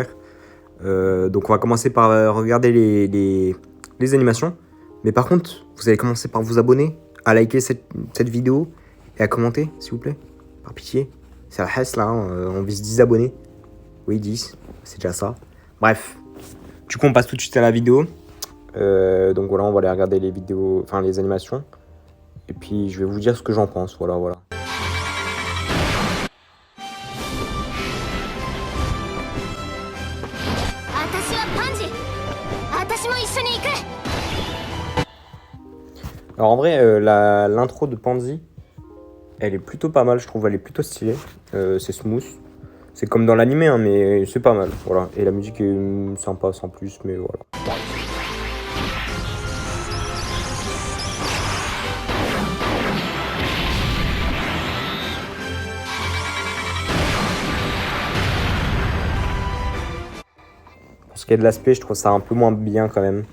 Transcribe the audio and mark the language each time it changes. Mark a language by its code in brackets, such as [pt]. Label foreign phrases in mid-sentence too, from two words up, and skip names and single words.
[fr] Donc on va commencer par regarder les animations, mais par contre vous allez commencer par vous abonner, à liker cette vidéo et à commenter s'il vous plaît, par pitié. C'est la hesse là, hein, on vise 10 abonnés, oui 10, c'est déjà ça. Bref, du coup on passe tout de suite à la vidéo. Donc voilà, on va aller regarder les vidéos, enfin les animations. Et puis je vais vous dire ce que j'en pense, voilà. [ja] 私はパンジ。私も一緒に行く。 [fr] Alors en vrai, l'intro de Pansy, elle est plutôt pas mal, je trouve, elle est plutôt stylée. C'est smooth. C'est comme dans l'animé, hein, mais c'est pas mal, voilà. Et la musique est sympa sans plus, mais voilà. Pour ce qui est de l'aspect, je trouve ça un peu moins bien quand même.